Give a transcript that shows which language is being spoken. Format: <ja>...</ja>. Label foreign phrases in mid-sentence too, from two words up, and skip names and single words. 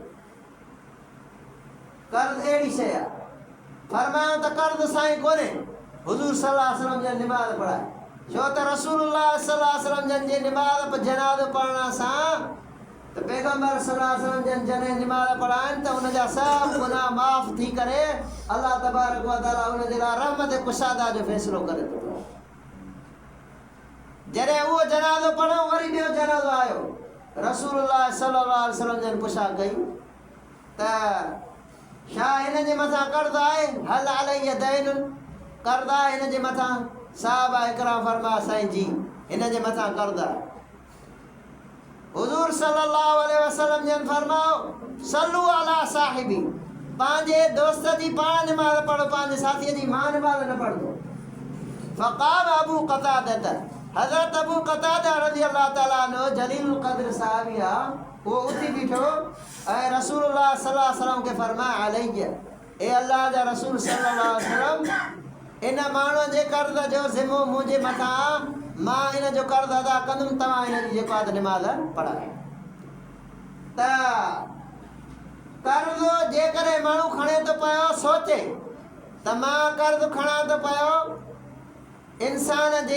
<sd>कर्ज़ अहिड़ी शइ आहे फरमायो त कर्ज़ साईं कोन्हे हुज़ूर</sd> <ar>صلى الله عليه وسلم</ar> <sd>जन निमाज़ पढ़ाए छो त</sd> <ar>رسول الله صلى الله عليه وسلم</ar> <sd>जन जे निमाज़ जनाज़ो पढ़ण सां त पैगंबर</sd> <ar>صلى الله عليه وسلم</ar> <sd>जन जॾहिं निमाज़ पढ़ाइनि त उनजा सभु गुनाह माफ़ थी करे</sd> <ar>الله تبارك و تعالى</ar> <sd>उनजे लाइ रहमत कुशादा जो फ़ैसिलो करे थो पियो जॾहिं उहो जनाज़ो पढ़ो वरी ॿियो जनाज़ो आयो</sd> <ar>رسول الله صلى الله عليه وسلم</ar> <sd>जन पुछा कई त छा हिन जे मथां कर्ज़ आहे</sd> <ar>هل عليه دين</ar> <sd>कर्ज़ आहे हिन जे मथां साहबा इकराम फरमाया साईं जी हिन जे मथां कर्ज़ आहे हुज़ूर</sd> <ar>صلى الله عليه وسلم</ar> <sd>जन फरमायो</sd> <ar>صلوا على صاحبي</ar> <sd>पंहिंजे दोस्त जी पाण निमाज़ पढ़ो पंहिंजे साथीअ जी मां निमाज़ न पढ़ंदो</sd> <ar>فقال أبو قتادة</ar> <sd>हज़रत अबू क़तादा</sd> <ar>رضي الله تعالى عنه جليل القدر</ar> <sd>साहबी आहे वो उठी बीठो ऐं</sd> <ar>رسول الله صلى الله عليه وسلم</ar> <sd>के फरमाया अलैया ए अल्लाह जा रसूल</sd> <ar>صلى الله عليه وسلم</ar> <sd>इन माण्हूअ जे कर्ज़ जो ज़िमो मुंहिंजे मथां मां इन जो कर्ज़ अदा कंदुमि तव्हां इन जी जेको आहे निमाज़ पढ़ाए त कर्ज़ जेकॾहिं माण्हू खणे थो पियो सोचे त मां कर्ज़ खणां थो पियो इंसान जे</sd>